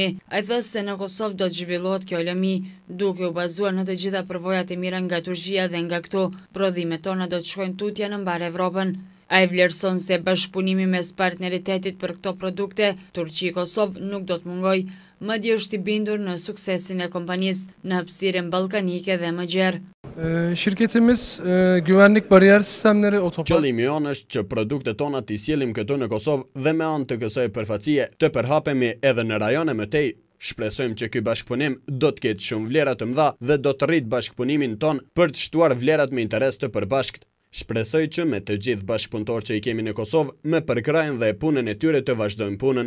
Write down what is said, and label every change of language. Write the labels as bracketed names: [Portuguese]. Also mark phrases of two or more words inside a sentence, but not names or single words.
[Albanian] Ai thosë se në Kosovë do të zhvillohet kjo lëmi, duke u bazuar në të gjitha përvojat e mira nga Turqia dhe nga këto, prodhimet tona do të shkojnë tutje në mbar Evropën. Ai vlerëson se bashkëpunimi mes partneritetit për këto produkte Turqi-Kosovë nuk do të mungojë, madje është i bindur në suksesin e kompanisë në hapësirën ballkanike dhe më gjerë. [Turkish] Şirketimiz güvenlik bariyer sistemleri otopark. [Albanian] Qëllimi jon është që produktet tona t'i sjellim këtu në Kosovë dhe me anë të kësaj përfaqësie të përhapemi edhe në rajone më tej. Shpresojmë që ky bashkëpunim do të ketë shumë vlera të mëdha dhe do të rrit bashkëpunimin ton për të shtuar vlerat me interes të përbashkët. Shpresoj që me të gjithë bashkëpunëtorët që i kemi në Kosovë me përkrajën dhe punën e tyre të vazhdojmë punën.